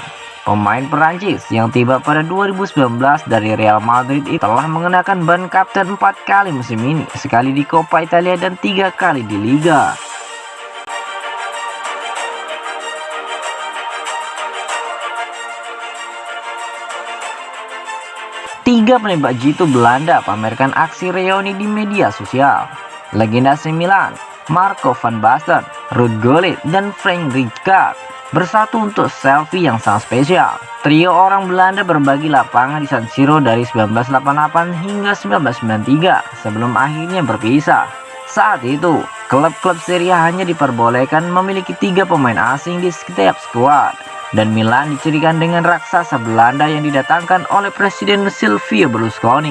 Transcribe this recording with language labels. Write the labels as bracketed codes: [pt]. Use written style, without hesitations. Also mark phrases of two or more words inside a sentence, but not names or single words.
[id] Pemain Perancis yang tiba pada 2019 dari Real Madrid itu telah mengenakan ban kapten 4 kali musim ini, sekali di Coppa Italia dan 3 kali di Liga. Tiga penembak jitu Belanda pamerkan aksi reuni di media sosial. Legenda AC Milan, Marco van Basten, Ruud Gullit, dan Frank Rijkaard bersatu untuk selfie yang sangat spesial. Trio orang Belanda berbagi lapangan di San Siro dari 1988 hingga 1993 sebelum akhirnya berpisah. Saat itu, klub-klub Serie A hanya diperbolehkan memiliki 3 pemain asing di setiap skuad, dan Milan dicirikan dengan raksasa Belanda yang didatangkan oleh Presiden Silvio Berlusconi.